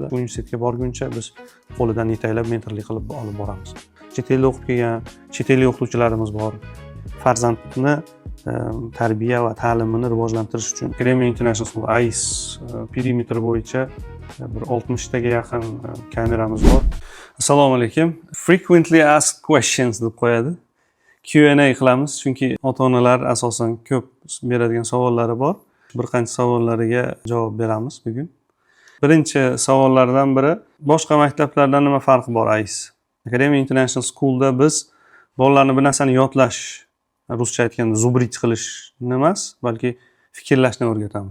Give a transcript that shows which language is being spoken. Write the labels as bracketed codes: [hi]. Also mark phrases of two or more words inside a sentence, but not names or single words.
[uz] Universitetga borguncha biz qo'lidan yetaklab mentorlik qilib olib boramiz. Chet elda o'qib kelgan chet ellik o'qituvchilarimiz bor. Farzandni tarbiya va ta'limini rivojlantirish uchun Academy International School AIS perimetri bo'yicha bir 60 taga yaqin kameramiz bor. Assalomu alaykum. [en] Frequently asked questions [uz] deb qo'yadi. Q&A qilamiz, chunki ota-onalar asosan ko'p beradigan savollari bor. Bir qancha savollariga javob beramiz bugun. Birinchi savollardan biri, boshqa maktablardan nima farqi bor AIS? Academy International School'da biz bolalarni bir narsani yodlash, ruscha aytganda zubrit qilishni emas, balki fikrlashni o'rgatamiz.